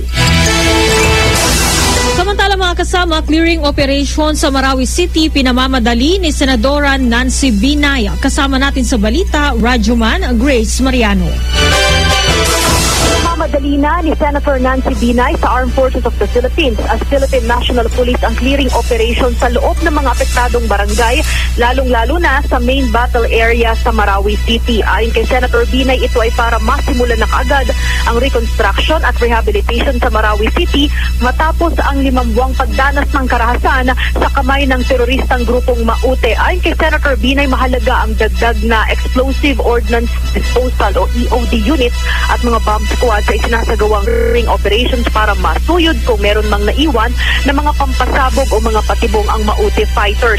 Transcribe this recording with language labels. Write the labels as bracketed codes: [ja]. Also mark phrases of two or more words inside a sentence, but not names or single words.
[tl] Samantala mga kasama, [en] clearing operation [tl] sa Marawi City pinamamadali ni Senadora Nancy Binay. Kasama natin sa balita, Radyoman Grace Mariano. Mamadali na ni Senator Nancy Binay sa Armed Forces of the Philippines as Philippine National Police ang [en] clearing operation [tl] sa loob ng mga apektadong barangay, lalong-lalo na sa [en] main battle area [tl] sa Marawi City. Ayon kay Senator Binay, ito ay para masimulan na kaagad ang reconstruction at rehabilitation sa Marawi City matapos ang 5 buwang pagdanas ng karahasan sa kamay ng teroristang grupong Maute. Ayon kay Senator Binay, mahalaga ang dagdag na Explosive Ordnance Disposal o EOD unit at mga [en] bomb squad [tl] sa isinasagawang [en] ring operations [tl] para masuyod kung meron mang naiwan na mga pampasabog o mga patibong ang Maute fighters.